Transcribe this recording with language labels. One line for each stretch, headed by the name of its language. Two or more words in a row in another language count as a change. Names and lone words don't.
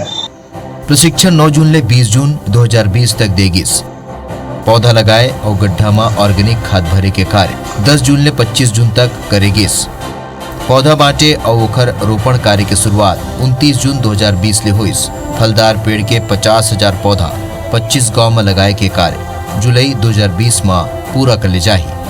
Chhattisgarhi: प्रशिक्षण 9 जून ले 20 जून 2020 तक देगी। पौधा लगाए और गड्ढा में ऑर्गेनिक खाद भरे के कार्य 10 जून ले 25 जून तक करेगी। पौधा बांटे और ओखर रोपण कार्य की शुरुआत 29 जून 2020 ले हुई। फलदार पेड़ के 50,000 पौधा 25 गांव में लगाए के कार्य जुलाई 2020 में पूरा कर ले जाही।